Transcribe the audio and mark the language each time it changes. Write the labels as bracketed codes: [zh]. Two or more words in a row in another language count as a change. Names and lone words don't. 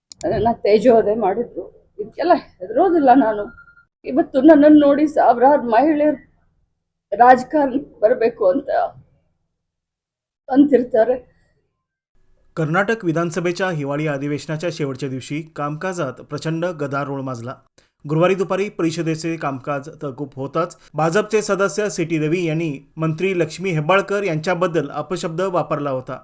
[kn] ನನ್ನ ತೇಜೋವಧೆ ಮಾಡಿದ್ರು. ಇದಕ್ಕೆಲ್ಲ ಹೆದರೋದಿಲ್ಲ ನಾನು. ಇವತ್ತು ನನ್ನನ್ನು ನೋಡಿ ಸಾವಿರಾರು ಮಹಿಳೆಯರು ರಾಜಕಾರಣ ಬರಬೇಕು ಅಂತಿರ್ತಾರೆ. [mr] कर्नाटक विधानसभेच्या हिवाळी अधिवेशनाच्या शेवटच्या दिवशी कामकाजात प्रचंड गदारोळ माजला. गुरुवारी दुपारी परिषदेचे कामकाज तहकूब होताच भाजपचे सदस्य सी.टी. रवी यांनी मंत्री लक्ष्मी हेब्बाळकर यांच्याबद्दल अपशब्द वापरला होता.